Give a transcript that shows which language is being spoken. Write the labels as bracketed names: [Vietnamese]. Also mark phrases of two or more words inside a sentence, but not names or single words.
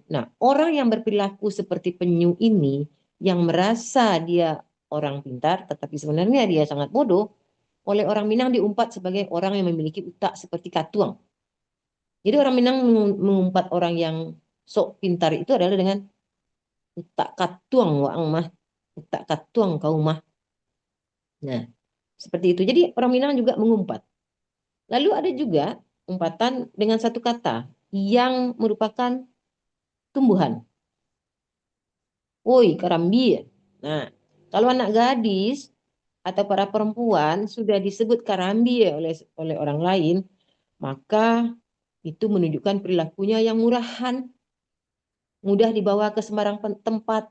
[Indonesian] Nah, orang yang berperilaku seperti penyu ini, yang merasa dia orang pintar, tetapi sebenarnya dia sangat bodoh, oleh orang Minang diumpat sebagai orang yang memiliki utak seperti katuang. Jadi orang Minang mengumpat orang yang sok pintar itu adalah dengan [Minangkabau] utak katuang waang mah, utak katuang kau mah. [Indonesian] Nah, Seperti itu. Jadi orang Minang juga mengumpat. Lalu ada juga umpatan dengan satu kata yang merupakan tumbuhan. Woi, karambi. Nah, kalau anak gadis atau para perempuan sudah disebut karambi oleh orang lain, maka itu menunjukkan perilakunya yang murahan, mudah dibawa ke sembarang tempat.